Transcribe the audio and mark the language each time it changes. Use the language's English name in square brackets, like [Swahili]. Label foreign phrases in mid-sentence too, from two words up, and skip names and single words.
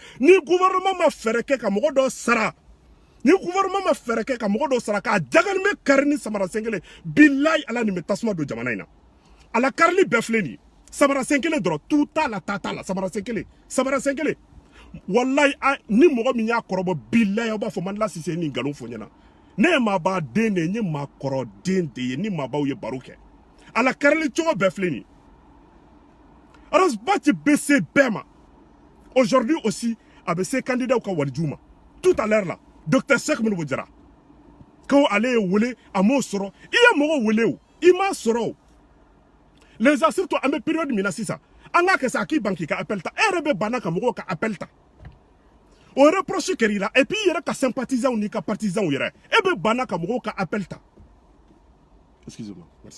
[Bambara] ni gouvernement ma fɛɛrɛ kɛ ka mɔgɔ dɔ sara ni gouvernement ma fɛɛrɛ kɛ ka mɔgɔ dɔ sara k'a jagani bɛ kari ni samara sen kelen bilayi ala nin bɛ tasuma don jamana in na a la karili bɛɛ filɛ nin ye samara sen kelen dɔrɔn tu t'a la ta t'a la samara sen kelen walayi ni mɔgɔ min y'a kɔrɔbɔ bilayi aw b'a fɔ Mandela Sise ni nkalon fɔ ɲɛna ne ye maaba den de ye n ye maakɔrɔ den de ye ni maabaw ye baro kɛ a la karili cogo bɛɛ filɛ nin ye Rasbach bɛ se bɛɛ ma [French] aujourd'hui aussi [Bambara] a bɛ se candidat ka waliju ma [French] tout à l'heure là [Bambara] docteur Cheikh Modibo Jara ko ale ye wele a m'o sɔrɔ i ye mɔgɔ wele o i m'a sɔrɔ o [French] les surtout [Bambara] an bɛ période min na sisan an k'a kɛ sa a k'i ban k'i ka appel ta e yɛrɛ bɛ banna ka mɔgɔw ka appel ta o reproche kɛr'i la [French] et puis [Bambara] i yɛrɛ ka sympathisants n'i ka partisans yɛrɛ e bɛ banna ka mɔgɔw ka appel ta [French] Excusez-moi, merci.